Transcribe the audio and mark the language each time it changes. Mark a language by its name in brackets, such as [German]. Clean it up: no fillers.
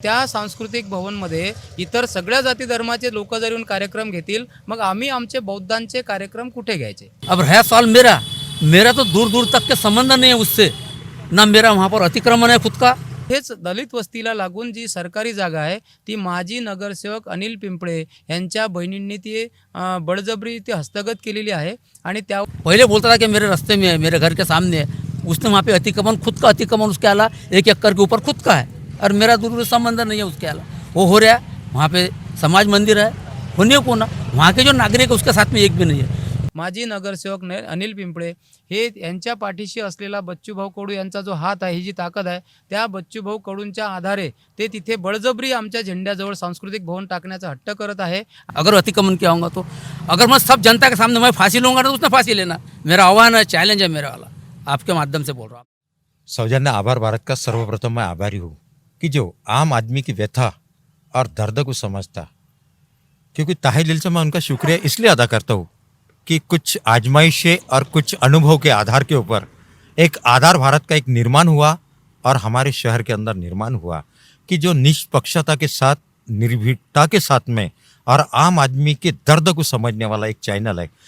[Marathi] त्या सांस्कृतिक भवनमध्ये इतर सगळ्या जाती धर्माचे लोक जर येऊन कार्यक्रम घेतील, मग आम्ही आमचे बौद्धांचे कार्यक्रम कुठे घ्यायचे? [Hindi] अब है सवाल मेरा मेरा तो दूर दूर तक के संबंध नहीं है उससे, ना मेरा वहाँ पर अतिक्रमण है खुद का। [Marathi] हेच दलित वस्तीला लागून जी सरकारी जागा आहे ती माजी नगरसेवक अनिल पिंपळे यांच्या बहिणींनी ती बळजबरी ती हस्तगत केलेली आहे आणि त्या [Hindi] पहले बोलता था कि मेरे रास्ते में है, मेरे घर के सामने है। उसने वहाँ पे अतिक्रमण, खुद का अतिक्रमण उसके आला 1 एकड़ के ऊपर खुद का है, और मेरा दूर संबंध नहीं है उसके आला। वो हो रहा है, वहाँ पे समाज मंदिर है, होने को ना वहाँ के जो नागरिक है उसके साथ में एक भी नहीं है। [Marathi] माजी नगरसेवक अनिल पिंपळे हे यांच्या पाठीशी असलेला बच्चूभाऊ कडू यांचा जो हात आहे, ही जी ताकद आहे, त्या बच्चूभाऊ कडूंच्या आधारे ते तिथे बळजबरी आमच्या झेंड्याजवळ सांस्कृतिक भवन टाकण्याचा हट्ट करत आहे। [Hindi] अगर अतिक्रमण किया होगा तो अगर मैं सब जनता के सामने मैं फांसी लूँगा तो उसने फांसी लेना। मेरा आह्वान है, चैलेंज है मेरा वाला, आपके माध्यम से बोल रहा हूँ। सौजन्य आभार भारत का सर्वप्रथम मैं आभारी हूँ कि जो आम आदमी की व्यथा और दर्द को समझता, क्योंकि ताहे दिल से मैं उनका शुक्रिया इसलिए अदा करता हूँ कि कुछ आजमाइशें और कुछ अनुभव के आधार के ऊपर एक आधार भारत का एक निर्माण हुआ और हमारे शहर के अंदर निर्माण हुआ कि जो निष्पक्षता के साथ, निर्भीकता के साथ में और आम आदमी के दर्द को समझने वाला एक चैनल है।